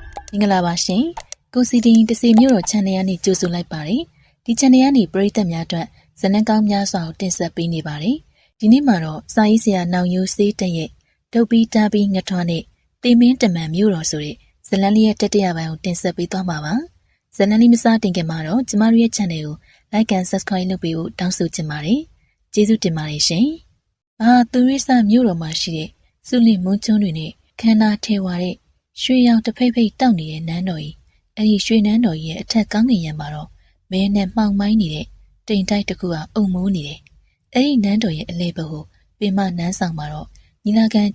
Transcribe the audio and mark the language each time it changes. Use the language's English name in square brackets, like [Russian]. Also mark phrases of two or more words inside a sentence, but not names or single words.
[Burmese] မင်္ဂလာပါရှင်ကိုစီတင်တစီမျိုးတော် channel ကနေကြိုဆိုလိုက်ပါတယ်ဒီ channel ကနေပရိသတ်များအတွက်ဇာတ်လမ်းကောင်းများစွာကိုတင်ဆက်ပေးနေပါတယ်ဒီနေ့မှာတော့စာရေးဆရာနောင်ရိုးစေးတက်ရဲ့ဒုတ်ပြီးတားပြီးငထွားနဲ့တေမင်းတမန်မျိုးတော်ဆိုတဲ့ဇာတ်လမ်းလေးရဲ့တတိယပိုင်းကိုတင်ဆက်ပေးသွားမှာပါဇာတ်လ မ်းလေးမစတင်ခင်မှာတော့ကျမတို့ရဲ့ channel ကို [English] like and subscribe [Burmese] လုပ်ပေးဖို့တောင်းဆိုချင်ပါတယ်ကျေးဇူးတင်ပါတယ်ရှင်သူရိစမျိုးတော်မှာရှိတဲ့စုလင်မွန်းကျွန်းတွေနဲ့ခန္ဓာထဲဝါတဲ့ရွှေရောင်တဖိတ်ဖိတ်တောက်နေတဲ့နန်းတော်ကြီးအဲ့ ဒီရွှေနန်းတော်ကြီးရဲ့အထက်ကောင်းကင်ယံမှာတော့မဲနဲ့မှောင်မိုင်းနေတဲ့တိမ်တိုက်တစ်ခုဟာအုံမိုးနေတယ်အဲ့ဒီနန်းတော်ရဲ့အလဲဘက်ကိုပင်မနန်းဆောင်မှာတော့ညီလာခံ